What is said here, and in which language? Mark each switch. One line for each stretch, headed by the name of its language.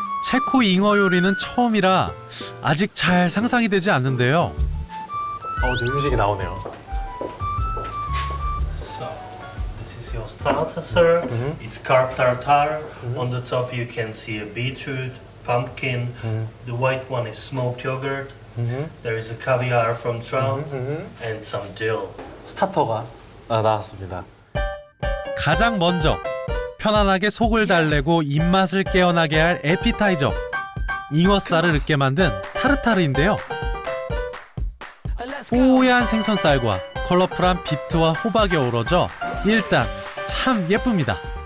Korean: 체코 잉어 요리는 처음이라 아직 잘 상상이 되지 않는데요. 지금 음식이 나오네요.
English: So, this is your starter, sir. It's carp tartar. On the top you can see a beetroot, pumpkin. The white one is smoked yogurt. There is a caviar from trout and some dill.
Korean: 스타터가 나왔습니다. 가장 먼저 편안하게 속을 달래고 입맛을 깨어나게 할 에피타이저. 잉어살을 으깨 만든 타르타르인데요. 뽀얀 생선살과 컬러풀한 비트와 호박이 어우러져 일단 참 예쁩니다.